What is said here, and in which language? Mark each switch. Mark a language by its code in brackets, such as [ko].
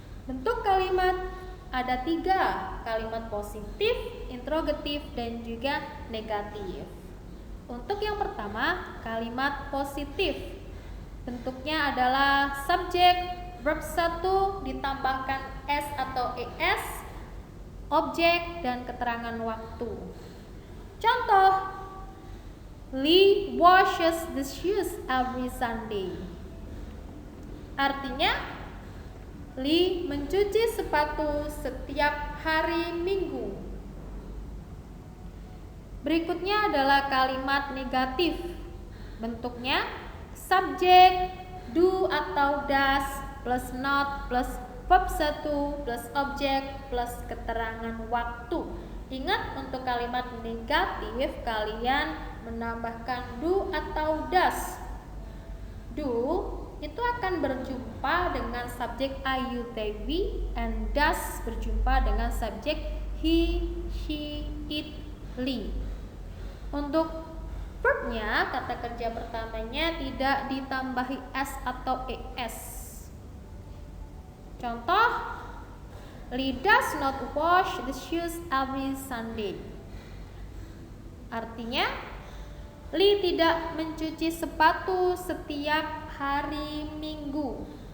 [id] Bentuk kalimat ada 3, kalimat positif, interrogatif, dan juga negatif. Untuk yang pertama, kalimat positif. Bentuknya adalah subjek, verb 1 ditambahkan S atau ES, objek, dan keterangan waktu. [en] Contoh, Lee washes the shoes every Sunday. [id] Artinya, Lee mencuci sepatu setiap hari Minggu. Berikutnya adalah kalimat negatif. Bentuknya subjek, do atau does, plus not, plus verb 1, plus objek, plus keterangan waktu. Ingat, untuk kalimat negatif kalian menambahkan do atau does. Do itu akan berjumpa dengan subjek I, you, they, we, and does berjumpa dengan subjek he, she, it, Lee. Untuk verbnya, kata kerja pertamanya tidak ditambahi S atau ES. [en] Contoh, Lee does not wash the shoes every Sunday. [id] Artinya, Lee tidak mencuci sepatu setiap hari Minggu.